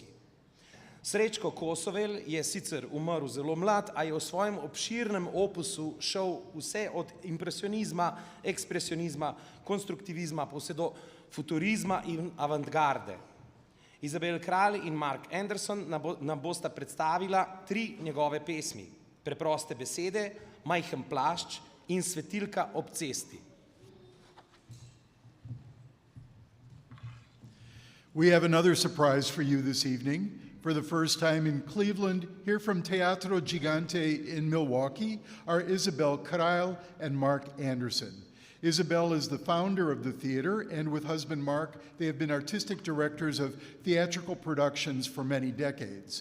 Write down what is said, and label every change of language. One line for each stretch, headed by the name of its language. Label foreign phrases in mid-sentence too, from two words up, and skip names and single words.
Slovenian: Srečko Kosovel je sicer umrl zelo mlad, a je v svojem obširnem opusu šel vse od impresionizma, ekspresionizma, konstruktivizma, pa vse do futurizma in avantgarde. Izabel Kralj in Mark Anderson nam bosta predstavila 3 njegove pesmi: Preproste besede, Majhen plašč in Svetilka ob cesti.
English: We have another surprise for you this evening. For the first time in Cleveland, here from Teatro Gigante in Milwaukee are Isabel Kralj and Mark Andersen. Isabel is the founder of the theater, and with husband Mark, they have been artistic directors of theatrical productions for many decades.